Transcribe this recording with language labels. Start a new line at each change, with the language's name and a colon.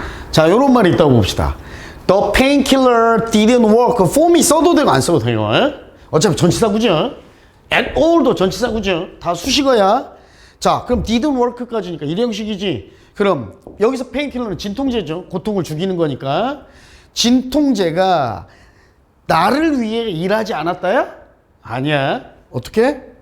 Korean: 자, 요런 말이 있다고 봅시다.
English: The painkiller didn't work for me.
Korean: 써도 되고 안 써도 돼요. 어차피 전치사구죠. at all도 전치사구죠. 다 수식어야. 자, 그럼 didn't work까지니까 일형식이지. 그럼 여기서 painkiller는 진통제죠. 고통을 죽이는 거니까. 진통제가 나를 위해 일하지 않았다야? 아니야. 어떻게?